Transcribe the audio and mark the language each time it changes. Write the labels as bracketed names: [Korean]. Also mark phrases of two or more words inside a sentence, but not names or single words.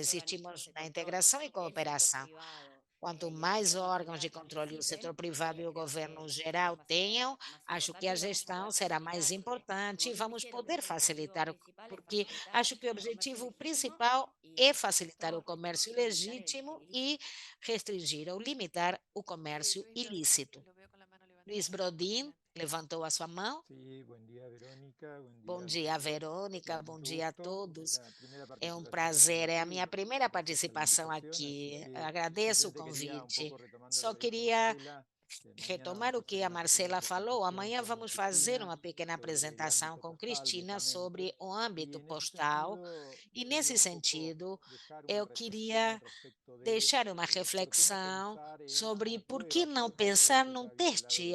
[Portuguese] Insistimos na integração e cooperação. Quanto mais órgãos de controle o setor privado e o governo geral tenham, acho que a gestão será mais importante e vamos poder facilitar, porque acho que o objetivo principal é facilitar o comércio legítimo e restringir ou limitar o comércio [Spanish] Luis, [Portuguese] ilícito. [Spanish] lo veo con la mano levantada. [Portuguese] Luiz Brodin levantou a sua mão. [Spanish] Sí, buen día Verónica, buen [Portuguese] Bom [Spanish] día [Portuguese] dia, Verônica. Bom dia a [Spanish] gusto. [Portuguese] todos. [Spanish] Es la primera [Portuguese] É um [Spanish] participación [Portuguese] prazer, é a [Spanish] aquí, [Portuguese] minha primeira [Spanish] gracias a la [Portuguese] participação [Spanish] invitación, así [Portuguese] aqui. [Spanish] que [Portuguese] Agradeço o [Spanish] simplemente quería un [Portuguese] convite. [Spanish] poco retomando [Portuguese] Só [Spanish] lo que dijo [Portuguese] queria [Spanish] Marcela, [Portuguese] retomar o que a Marcela falou, amanhã vamos fazer uma pequena apresentação com Cristina sobre o âmbito postal, e nesse sentido, eu queria deixar uma reflexão sobre por que não pensar num teste.